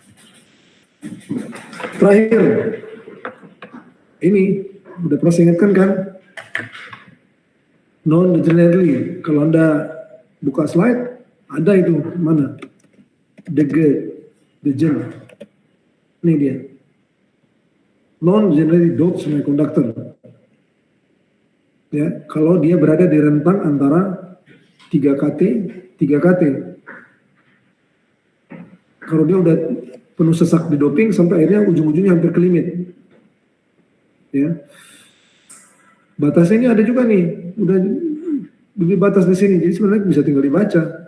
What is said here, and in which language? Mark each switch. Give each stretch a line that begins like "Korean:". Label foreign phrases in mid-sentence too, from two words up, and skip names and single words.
Indonesian: Terakhir, ini udah pernah saya ingatkan kan, non-degenerately. Kalau Anda buka slide, ada itu mana? Degen. Ini dia.
English: Non-degenerative doped semiconductor.
Indonesian: Ya, kalau dia berada di rentang antara 3KT, 3KT. Kalau dia udah penuh sesak di doping sampai akhirnya ujung-ujungnya hampir ke limit. Ya. Batasnya ini ada juga nih, udah lebih batas di sini, jadi sebenarnya bisa tinggal dibaca.